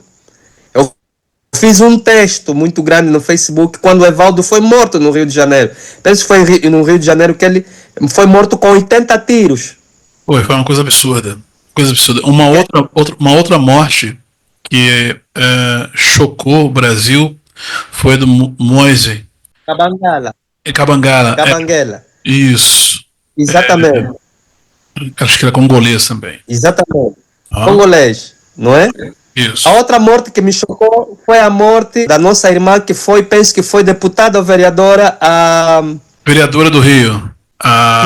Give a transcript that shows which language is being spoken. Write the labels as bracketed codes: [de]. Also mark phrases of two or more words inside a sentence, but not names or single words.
[pt] Eu fiz um texto muito grande no Facebook quando o Evaldo foi morto no Rio de Janeiro. Penso que foi no Rio de Janeiro que ele foi morto com 80 tiros. Foi uma coisa absurda. Coisa absurda. Uma outra morte que chocou o Brasil foi do Moise. Cabangala. Cabangala. Cabanguela. Isso. Exatamente. Acho que era congolês também. Exatamente. Ah. Congolês, não é? Isso. A outra morte que me chocou foi a morte da nossa irmã que penso que foi deputada ou vereadora, a Vereadora do Rio. A